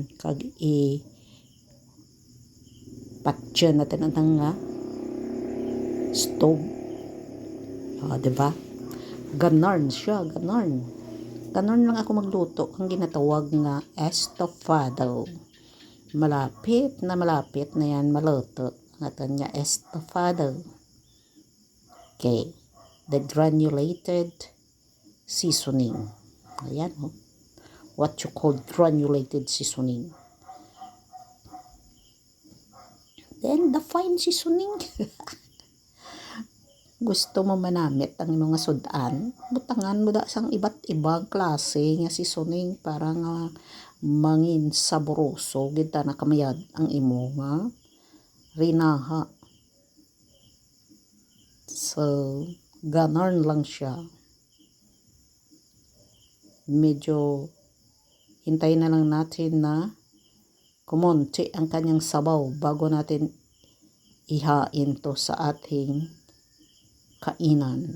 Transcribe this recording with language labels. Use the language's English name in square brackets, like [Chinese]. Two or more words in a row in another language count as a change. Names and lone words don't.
[Hiligaynon] Kag patyan natin ang nga stove. [Filipino] Diba? Ganon siya. Ganon. Ganon lang ako magluto. [Hiligaynon] Ang ginatawag nga estofado. [Filipino] Malapit na yan maluto. [Hiligaynon] Ang atin nga estofado. [English] Okay. The granulated seasoning. [Filipino] Ayan, oh. [English] What you call granulated seasoning. Then, the fine seasoning. [Hiligaynon] Gusto mo manamit ang mga sudan, butangan mo da sang [Filipino] iba't ibang klase [Hiligaynon] nga seasoning para nga mangin saboroso kita na kamayad ang imo nga rinaha. [Filipino] So, ganon lang siya. Medyo hintayin na lang natin na kumonti ang kanyang sabaw bago natin ihain to sa ating kainan.